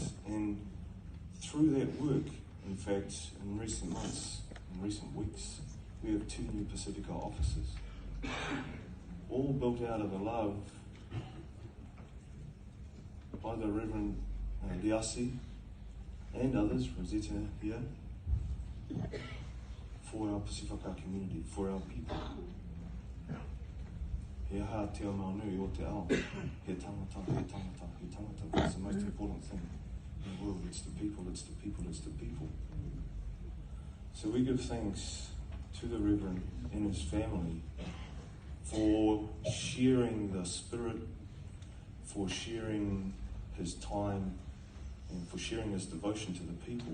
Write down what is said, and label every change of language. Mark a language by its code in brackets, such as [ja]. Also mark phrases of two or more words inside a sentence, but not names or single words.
[en] And through that work, in fact, in recent months, in recent weeks, we have 2 new Pacifica officers, all built out of a love by the Reverend Liasi and others, Rosetta here, for our Pacifica community, for our people. [mi] He aha te o maunui o te ao, he tangata, he tangata, he tangata. [en] That's the most important thing in the world. It's the people, it's the people, it's the people. So we give thanks to the Reverend and his family for sharing the Spirit, for sharing his time, and for sharing his devotion to the people.